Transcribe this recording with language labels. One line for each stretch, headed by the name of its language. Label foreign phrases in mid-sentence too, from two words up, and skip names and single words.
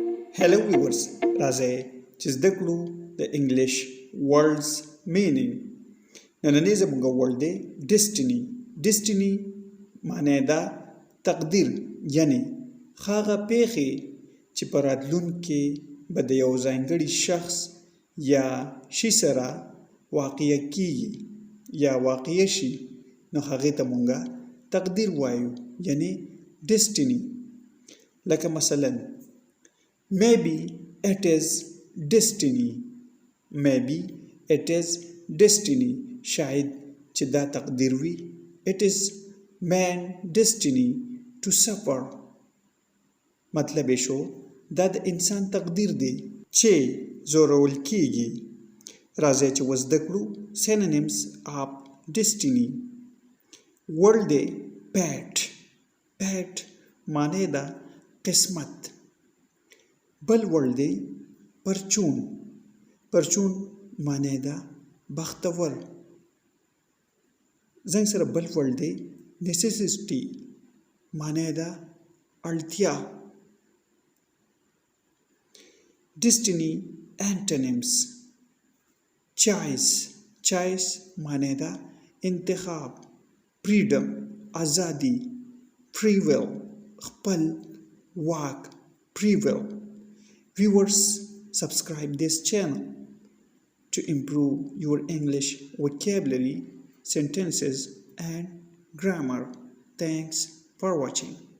English: Hello viewers,
Pashto: راځئ چې زده کړو د انګلیش
English: words meaning.
Pashto: نننی زموږ word دی destiny. destiny معنی ده تقدیر، یعنی هغه پیښې چې په راتلونکي به د یو ځانګړي شخص یا شي سره واقع کیږي یا واقع شي، نو هغې ته مونږ تقدیر وایو، یعنی destiny. لکه مثلا
English: Maybe it is destiny. Maybe it is destiny.
Pashto: شاید چې دا تقدیر وي.
English: It is man destiny to suffer.
Pashto: مطلب یې شو دا د انسان تقدیر دی چې زورول کیږي. راځئ چې وزده کړو
English: synonyms of destiny.
Pashto: word دی pat. pat معنی ده قسمت. بل word دی پرچون. پرچون معنی ده بختور. زنګ سره بل word دی necessity. معنی ده اړتیا.
English: destiny antonyms.
Pashto: choice. choice معنی ده انتخاب. freedom ازادي.
English: free will
Pashto: خپل واک.
English: free will. Viewers, subscribe this channel to improve your English vocabulary, sentences and grammar. Thanks for watching.